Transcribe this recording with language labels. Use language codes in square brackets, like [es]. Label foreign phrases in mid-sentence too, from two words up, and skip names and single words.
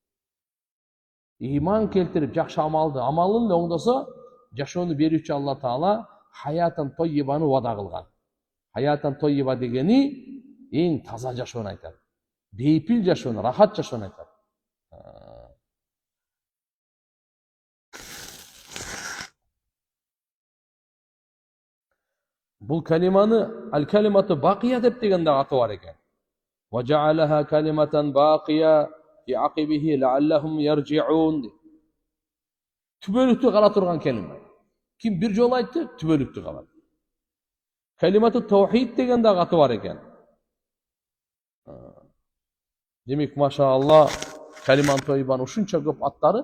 [ky] Иман келтирип жакшы амалды, амалын оңдосо, жашоону берүүчү Алла Таала [ar] حياة طيبة [ky] вада кылган. [ar] حياة طيبة [ky] дегени эң таза жашоону айтат. Бейпил жашоону, рахат жашоону айтат. Бул калиманы [ar] الكلمة الباقية [ky] деп деген да аты бар экен. [ar] وجعلها كلمة باقية في عقبه لعلهم يرجعون. [ky] Түбөлүктү кала турган калима. Ким бир жолу айтты, түбөлүктү калат. [ar] كلمة التوحيد [ky] деген да аты бар экен. Демек, машаалла, [ar] كلمة طيبة [ky] ушунча көп аттары.